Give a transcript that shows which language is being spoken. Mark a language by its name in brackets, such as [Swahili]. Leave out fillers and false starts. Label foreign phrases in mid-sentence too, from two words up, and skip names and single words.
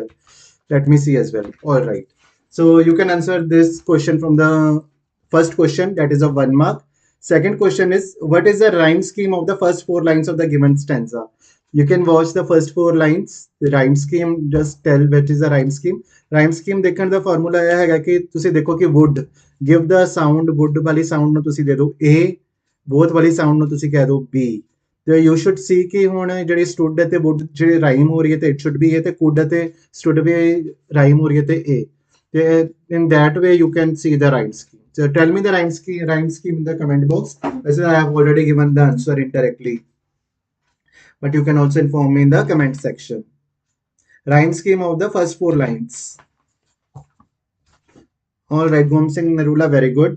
[English] Let me see as well. All right. So you can answer this question from the first question, that is a 1 mark. Second question is, what is the rhyme scheme of the first four lines of the given stanza? You can watch the first four lines. The rhyme scheme, just tell what is the rhyme scheme. Rhyme scheme [Punjabi] ਦੇਖਣ ਦਾ ਫਾਰਮੂਲਾ ਇਹ ਹੈਗਾ ਕਿ ਤੁਸੀਂ ਦੇਖੋ ਕਿ [English] would give the sound would [Punjabi] ਵਾਲੀ sound ਨੂੰ ਤੁਸੀਂ ਦੇ ਦਿਓ A, both ਵਾਲੀ sound ਨੂੰ ਤੁਸੀਂ ਕਹਿ ਦਿਓ B. ਤੇ [English] you should see [Punjabi] ਕਿ ਹੁਣ ਜਿਹੜੀ stood ਅਤੇ would ਜਿਹੜੀ rhyme ਹੋ ਰਹੀ ਹੈ ਤੇ [English] it should be A [Punjabi] ਤੇ could ਅਤੇ stood ਵੀ rhyme ਹੋ ਰਹੀ ਹੈ ਤੇ A. [English] In that way you can see the rhyme scheme. So tell me the rhyme scheme in the comment box. As I have already given the answer indirectly, but you can also inform me in the comment section. Rhyme scheme of the first four lines. All right, Gom Singh Narula, very good.